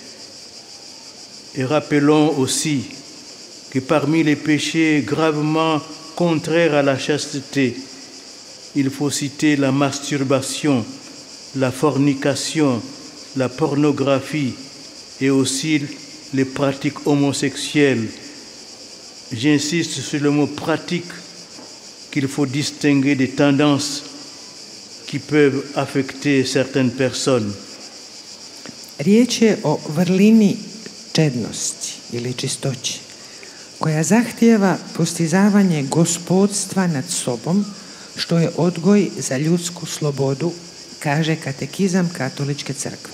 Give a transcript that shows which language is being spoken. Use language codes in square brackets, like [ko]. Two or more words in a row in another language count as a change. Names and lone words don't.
[fr] Et rappelons aussi que parmi les péchés gravement contraires à la chasteté, il faut citer la masturbation, la fornication, la pornographie et aussi les pratiques homosexuelles. J'insiste sur le mot pratique, qu'il faut distinguer des tendances qui peuvent affecter certaines personnes. [hr] Riječ je o vrlini čednosti ili čistoći, koja zahtijeva postizavanje gospodstva nad sobom, što je odgoj za ljudsku slobodu, kaže katekizam Katoličke crkve.